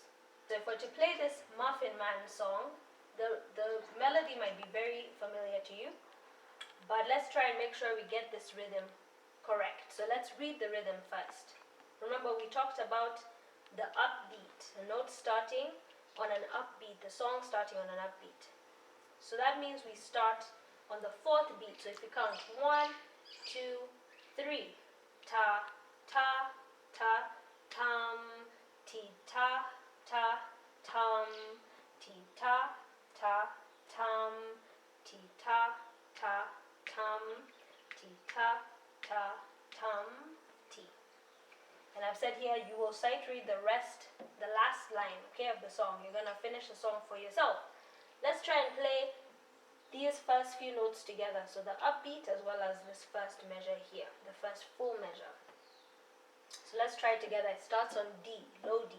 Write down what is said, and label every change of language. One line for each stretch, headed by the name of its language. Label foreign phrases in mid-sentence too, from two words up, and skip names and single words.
English: So if we're to play this Muffin Man song, the melody might be very familiar to you, but let's try and make sure we get this rhythm correct. So let's read the rhythm first. Remember, we talked about the upbeat, the note starting on an upbeat, the song starting on an upbeat. So that means we start on the 4th beat. So if you count 1, 2, 3, ta, tum, ti, ta, tum, ti, ta, tum, ti ta, ta, tum, ti ta, ta, tum, ti. And I've said here you will sight read the last line, okay, of the song. You're gonna finish the song for yourself. Let's try and play these first few notes together. So the upbeat as well as this first measure here, the first full measure. So let's try it together. It starts on D, low D.